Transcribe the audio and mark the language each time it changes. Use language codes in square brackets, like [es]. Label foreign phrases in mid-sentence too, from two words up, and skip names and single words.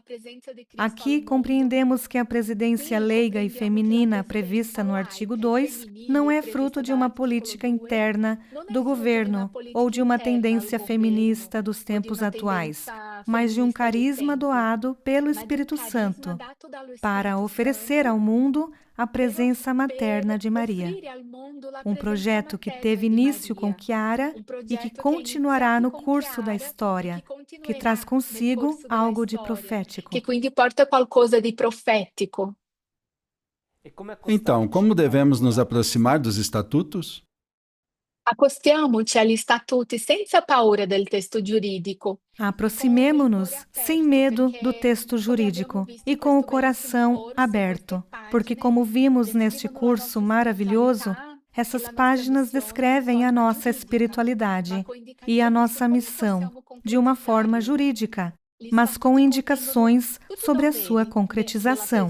[pt] Aqui compreendemos que a presidência leiga e feminina prevista no artigo 2 não é fruto de uma política interna do governo ou de uma tendência feminista dos tempos atuais, mas de um carisma doado pelo Espírito Santo para oferecer ao mundo a presença materna de Maria. Um projeto que teve início com Chiara e que continuará no curso da história, que traz consigo algo de profético. [it] Que quindi porta qualcosa di profetico. [pt] Então, como devemos nos aproximar dos estatutos? [it] Accostiamoci agli statuti senza paura del testo giuridico. [pt] Aproximemo-nos sem medo do texto jurídico e com o coração aberto, porque, como vimos neste curso maravilhoso, essas páginas descrevem a nossa espiritualidade e a nossa missão de uma forma jurídica, mas com indicações sobre a sua concretização.